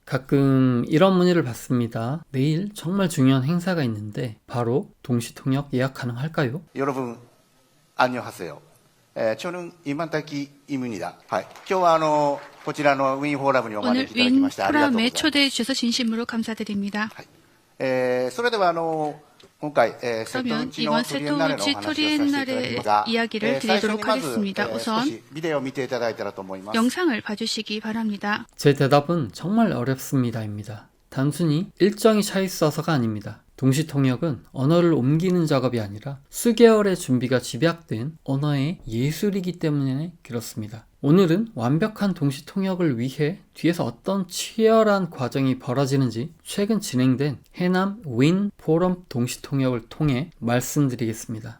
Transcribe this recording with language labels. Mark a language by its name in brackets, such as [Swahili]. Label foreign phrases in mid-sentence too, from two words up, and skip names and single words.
[Korean] 가끔 이런 문의를 받습니다. 내일 정말 중요한 행사가 있는데 바로 동시통역 예약 가능할까요? 여러분 안녕하세요. 저는 이만타키 이문이다. [Japanese] 今日はこちらのウィンフォーラムにお招 [Korean] 오늘 [Japanese] きいただきましてありがとうござい [Korean] 윈포럼에 [Japanese] ます。 [Korean] 초대해 주셔서 진심으로 감사드립니다. [Japanese] それでは今回瀬戸 [Korean] 그러면 [Japanese] 内の [Korean] 이번 [Japanese] トリエンナーレのお [Korean] 세토우치 [Japanese] 話をさせていただきます [Korean] 토리엔날의 [Japanese] が、 [Korean] 이야기를 [Japanese] 最初に [Korean] 드리도록 [Japanese] まず [Korean] 하겠습니다. [Japanese] 少 [Korean] 우선 [Japanese] しビデオを見ていただいたらと思います。 [Korean] 영상을 봐주시기 바랍니다. 제 대답은 정말 어렵습니다입니다. 단순히 일정이 차 있어서가 아닙니다. 동시통역은 언어를 옮기는 작업이 아니라 수개월의 준비가 집약된 언어의 예술이기 때문에 그렇습니다. 오늘은 완벽한 동시통역을 위해 뒤에서 어떤 치열한 과정이 벌어지는지 최근 진행된 해남 윈 포럼 동시통역을 통해 말씀드리겠습니다.